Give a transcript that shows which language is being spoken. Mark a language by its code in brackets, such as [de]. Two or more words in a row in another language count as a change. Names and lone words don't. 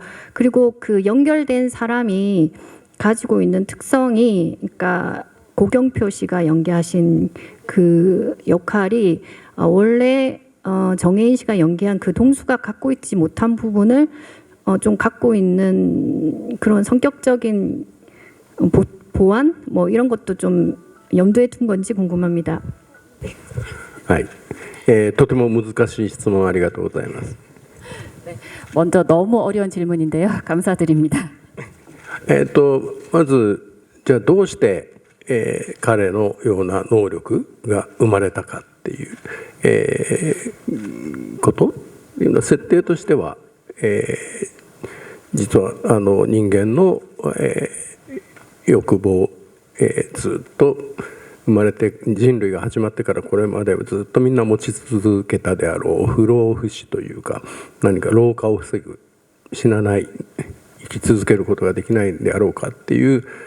[ko] 그리고 그 연결된 사람이 가지고 있는 특성이, 그러니까 고경표 씨가 연기하신 그 역할이 원래 정혜인 씨가 연기한 그 동수가 갖고 있지 못한 부분을 좀 갖고 있는 그런 성격적인 보완 뭐 이런 것도 좀 염두에 둔 건지 궁금합니다. [ja] はい、とても難しい質問ありがとうございます。 [ko] 먼저 너무 어려운 질문인데요. 감사드립니다. [ja] まずじゃあどうして、彼のような能力が生まれたかっていう、こと設定としては、実は人間の、欲望、ずっと生まれて人類が始まってからこれまでずっとみんな持ち続けたであろう不老不死というか何か老化を防ぐ死なない生き続けることができないんであろうかっていう、